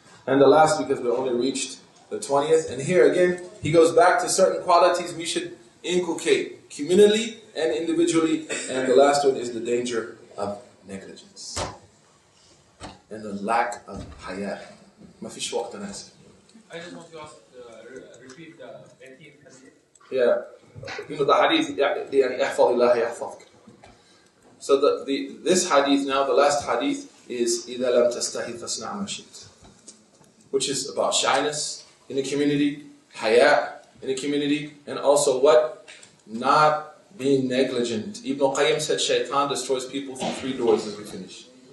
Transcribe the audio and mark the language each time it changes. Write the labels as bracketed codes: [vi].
[en] And the last, because we only reached the 20th, and here again, he goes back to certain qualities we should inculcate communally and individually, and the last one is the danger of negligence and the lack of hayat. [ar] ما فيش وقت أنا آسف. [en] I just want to ask, repeat the 18th hadith. Yeah. The hadith [ar] يعني احفظ الله يحفظك. [en] So this hadith now, the last hadith is [ar] إذا لم تستحي فاصنع ما شئت, [en] which is about shyness in the community, haya in the community, and also what? Not being negligent. Ibn Qayyim said shaitan destroys people through 3 doors as we finish.